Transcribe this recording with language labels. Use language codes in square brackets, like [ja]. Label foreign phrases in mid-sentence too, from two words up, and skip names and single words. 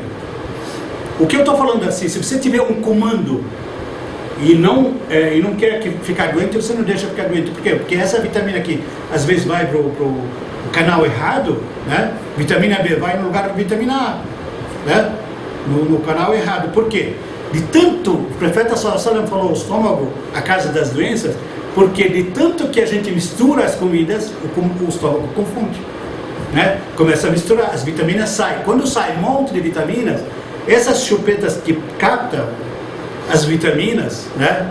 [pt] O que eu estou falando assim, se você tiver um comando e não quer ficar doente, você não deixa ficar doente. Por quê? Porque essa vitamina aqui, às vezes vai para o canal errado, né? Vitamina B vai no lugar da vitamina A, né? No canal errado. Por quê? De tanto, o profeta [ar] صلى الله عليه وسلم [pt] falou, o estômago, a casa das doenças, porque de tanto que a gente mistura as comidas, o estômago confunde, né? Começa a misturar, as vitaminas saem. Quando sai um monte de vitaminas, essas chupetas que captam as vitaminas, né?